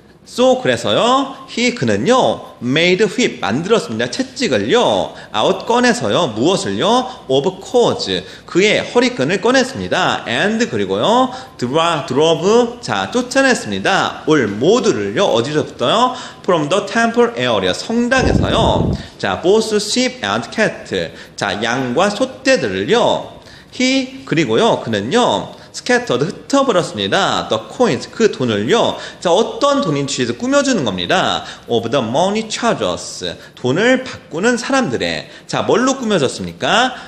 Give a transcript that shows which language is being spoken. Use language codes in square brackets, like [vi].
[en] So [ko] 그래서요, 그는요, [en] made whip [ko] 만들었습니다. 채찍을요, [en] out [ko] 꺼내서요, 무엇을요, [en] of cords [ko] 그의 허리끈을 꺼냈습니다. [en] and [ko] 그리고요, [en] drove [ko] 자 쫓아냈습니다. [en] all [ko] 모두를요, 어디서부터요? [en] from the temple area [ko] 성당에서요. 자, [en] both sheep and cattle [ko] 자 양과 소떼들을요. 그리고요, 그는요. [en] scattered [ko] 흩어버렸습니다. [en] the coins [ko] 그 돈을요. 자, 어떤 돈인지 꾸며주는 겁니다. [en] of the money changers [ko] 돈을 바꾸는 사람들의 자, 뭘로 꾸며졌습니까?